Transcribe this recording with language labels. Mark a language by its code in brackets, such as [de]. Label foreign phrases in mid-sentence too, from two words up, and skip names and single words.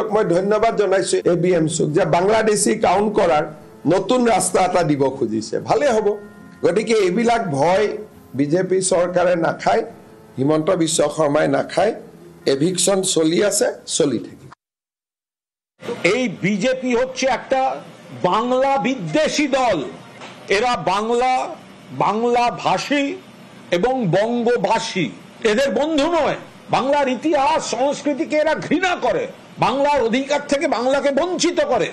[as] মই ধন্যবাদ জনাইছো এবিএমচিক যে বাংলাদেশী কাউণ্ট কৰাৰ নতুন ৰাস্তা এটা দিব খুজিছে, ভালে হ'ব। গতিকে এইবিলাক ভয় বিজেপি চৰকাৰে নাখায়, হিমন্ত বিশ্ব শৰ্মাই নাখায়। এভিকশন চলি আছে, চলি থাকিব। [bn] এই বিজেপি হচ্ছে একটা বাংলা বিদ্বেষী দল। এরা বাংলা ভাষী এবং বঙ্গবাসী, এদের বন্ধু নয়। বাংলার ইতিহাস সংস্কৃতিকে এরা ঘৃণা করে, বাংলার অধিকার থেকে বাংলাকে বঞ্চিত করে।